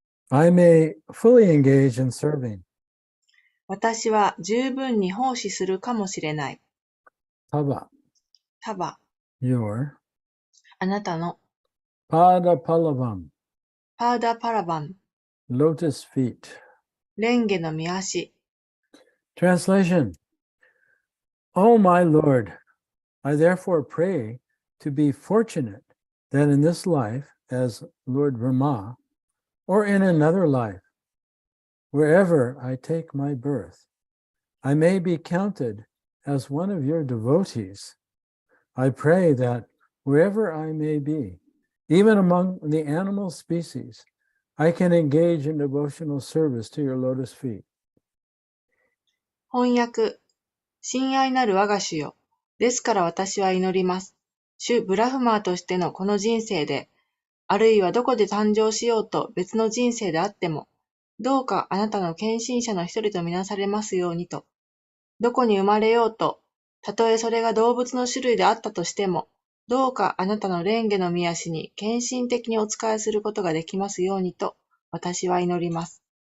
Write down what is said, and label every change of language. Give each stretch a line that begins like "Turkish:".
English: I may fully engage in serving,
Japanese: 私は十分に奉仕するかもしれない。
Sanskrit: tava,
Japanese: タバ、
English: your
Japanese: あなたの、
Sanskrit: pada palavam,
Japanese: パーダパラバン、
English: lotus feet.
Japanese: レンゲの見足。
English: Translation. O my Lord, I therefore pray to be fortunate that in this life as Lord Rama, or in another life, wherever I take my birth, I may be counted as one of your devotees. I pray that wherever I may be, even among the animal species, I can engage in devotional service to your lotus feet.
Japanese: 翻訳。親愛なる我が主よ。ですから私は祈ります。主ブラフマーとしてのこの人生で、あるいはどこで誕生しようと別の人生であっても、どうかあなたの献身者の一人とみなされますようにと。どこに生まれようと、たとえそれが動物の種類であったとしても、どうかあなたの蓮華の御足に献身的にお仕えすることができますようにと、私は祈ります。